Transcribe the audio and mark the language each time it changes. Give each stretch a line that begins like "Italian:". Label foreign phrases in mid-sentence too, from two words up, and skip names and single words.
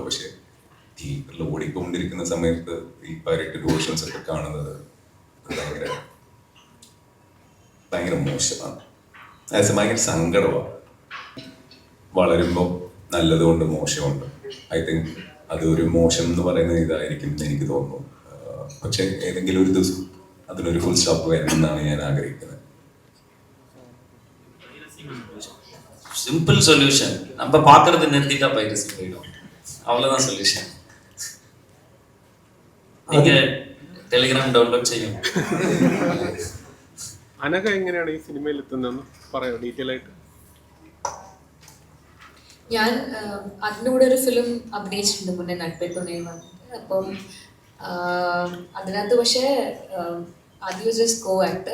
Malayalam: പക്ഷെ തിയേറ്ററിൽ ഓടിക്കൊണ്ടിരിക്കുന്ന സമയത്ത് ഈ
English: pirated versions
Malayalam: ഒക്കെ കാണുന്നത് ഭയങ്കര ഭയങ്കര മോശമാണ്. ഭയങ്കര സങ്കടമാണ്. വളരുമ്പോൾ നല്ലതുകൊണ്ട് മോശമുണ്ട്.
English: I think
Malayalam: അതൊരു മോശം എന്ന് പറയുന്നത് ഇതായിരിക്കും എന്ന് എനിക്ക് തോന്നുന്നു. പക്ഷെ ഏതെങ്കിലും ഒരു ദിവസം അതിനൊരു
English: full stop
Malayalam: വരണം എന്നാണ് ഞാൻ ആഗ്രഹിക്കുന്നത്.
English: simple solution,
Tamil: நம்ம பார்க்கறது நிறுத்திட்டா பைரசி போயிடும், அவ்வளோதான் சொல்யூஷன்.
Malayalam: நீங்க ടെലിഗ്രാം ഡൗൺലോഡ് ചെയ്യും. അനഘ എങ്ങനെയാണ് ഈ സിനിമയിൽ എത്തുന്നതെന്ന് പറയാം ഡീറ്റെയിൽ ആയിട്ട്. ഞാൻ അതിൻ്റെ കൂടെ ഒരു ഫിലിം അഭിനയിച്ചിട്ടുണ്ട് മുന്നേ, നട്പേ തുണയിൽ വന്നിട്ട്. അപ്പം അതിനകത്ത് പക്ഷേ ആദ്യം
English: just co actor.